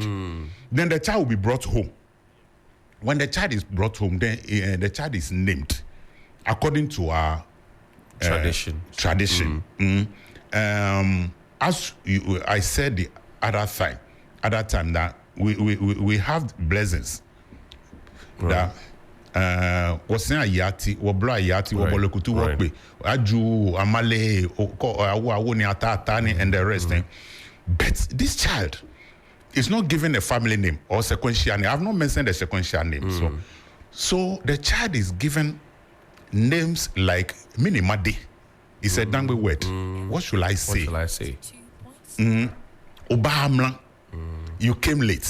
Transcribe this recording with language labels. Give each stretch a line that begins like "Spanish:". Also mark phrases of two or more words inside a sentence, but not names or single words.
English: Then the child will be brought home. When the child is brought home, then the child is named according to our tradition. As I said the other time that we have blessings. Right. That
Adangme: Wasen ayati, wablo ayati, wabolekutu wakbe, aju, amale, awo ni ata ni
English: and the rest. But this child is not given a family name or sequential name. I have not mentioned the sequential name. So the child is given names like Minimade. It's a Dangme word. What should I say? What shall I say? Obahamla. You came late.